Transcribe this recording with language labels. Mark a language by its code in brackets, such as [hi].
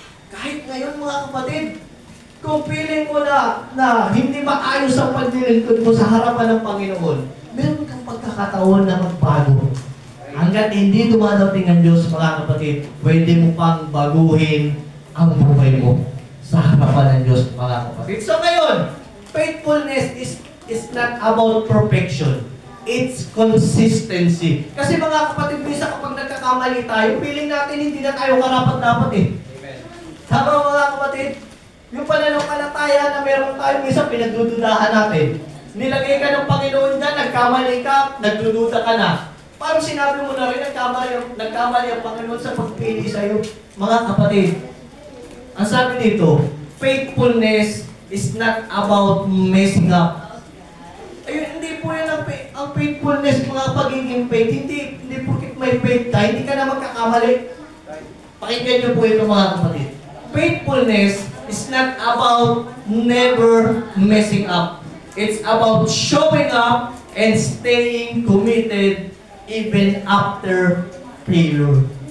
[tl] Kahit ngayon, mga kapatid, kung feeling mo na hindi maayos ang paglilingkod mo sa harapan ng Panginoon, meron kang pagkakataon na magbago. Hanggat hindi dumadating ang Diyos, mga kapatid, pwede mo pang baguhin ang buhay mo sa harapan ng Diyos, mga kapatid. So ngayon, [en] faithfulness is not about perfection. It's consistency. [tl] Kasi mga kapatid, minsan kapag nagkakamali tayo, feeling natin hindi na tayo karapat-dapat eh. Amen. Tama mga kapatid, yung pananampalataya na meron tayo, minsan pinagdududahan natin. Nilagay ka ng Panginoon dyan, nagkamali ka, nagdududa ka na. Parang sinabi mo na rin, nagkamali ang Panginoon sa pagpili sa'yo. Mga kapatid, ang sabi dito, [en] faithfulness is not about messing up. [tl] Ayun, hindi po yan ang faithfulness, mga pagiging faith. Hindi porket may faith ka, hindi ka na magkakamali. Pakinggan niyo po ito mga kapatid. [en] Faithfulness is not about never messing up. It's about showing up and staying committed even after failure.